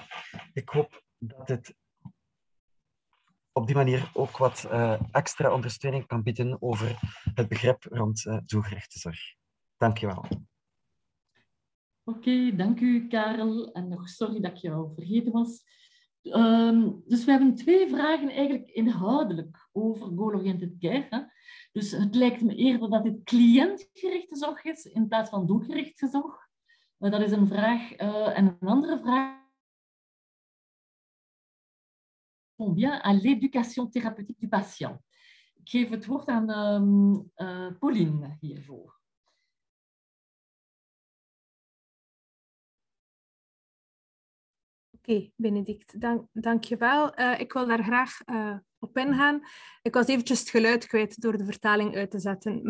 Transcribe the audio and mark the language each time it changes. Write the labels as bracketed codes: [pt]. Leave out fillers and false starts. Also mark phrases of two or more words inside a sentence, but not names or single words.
[nl] Ik hoop dat dit op die manier ook wat extra ondersteuning kan bieden over het begrip rond doelgerichte zorg. Dank je wel. Oké, dank u Karel. En nog sorry dat ik jou vergeten was. Dus we hebben 2 vragen eigenlijk inhoudelijk over [en] goal-oriented care. [nl] Hè? Dus het lijkt me eerder dat dit cliëntgerichte zorg is in plaats van doelgerichte zorg. Dat is een vraag. En een andere vraag. [fr] Bien à l'éducation thérapeutique du patient. [nl] Ik geef het woord aan Pauline hiervoor. Oké, Benedict, dank je wel. Ik wil daar graag op ingaan. Ik was eventjes het geluid kwijt door de vertaling uit te zetten.